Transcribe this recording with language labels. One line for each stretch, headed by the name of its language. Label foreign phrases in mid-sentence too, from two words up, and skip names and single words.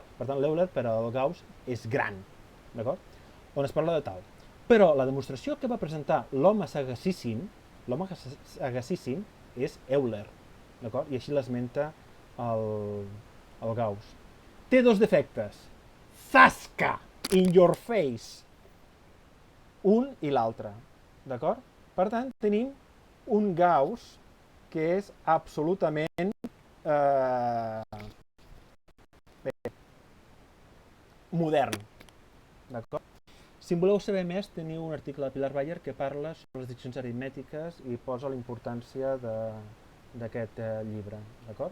Catalan: Per tant, l'Euler per al Gauss és gran, d'acord? On es parla de tal. Però la demostració que va presentar l'home sagacíssim és Euler, d'acord? I així l'esmenta el Gauss. Té 2 defectes. Zasca!
English: In your face!
Catalan: Un i l'altre, d'acord? Per tant, tenim un Gauss que és absolutament modern, d'acord? Si en voleu saber més, teniu un article de Pilar Bayer que parla sobre les distincions aritmètiques i posa la importància d'aquest llibre, d'acord?